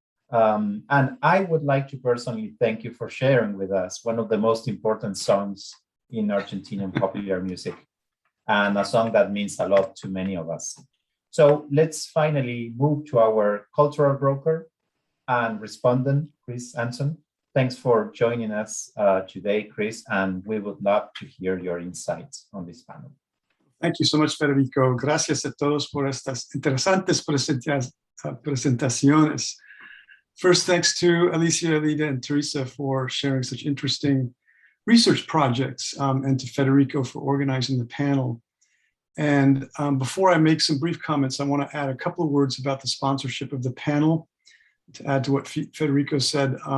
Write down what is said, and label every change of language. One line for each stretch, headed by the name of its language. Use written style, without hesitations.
English: And I would like to personally thank you for sharing with us one of the most important songs in Argentinian popular music, and a song that means a lot to many of us. So let's finally move to our cultural broker and respondent, Chris Anson. Thanks for joining us today, Chris, and we would love to hear your insights on this panel. Thank you so much, Federico.
Spanish: Gracias a todos por estas interesantes presentaciones.
English: First, thanks to Alicia, Lida, and Teresa for sharing such interesting research projects, and to Federico for organizing the panel. And before I make some brief comments, I want to add a couple of words about the sponsorship of the panel to add to what Federico said.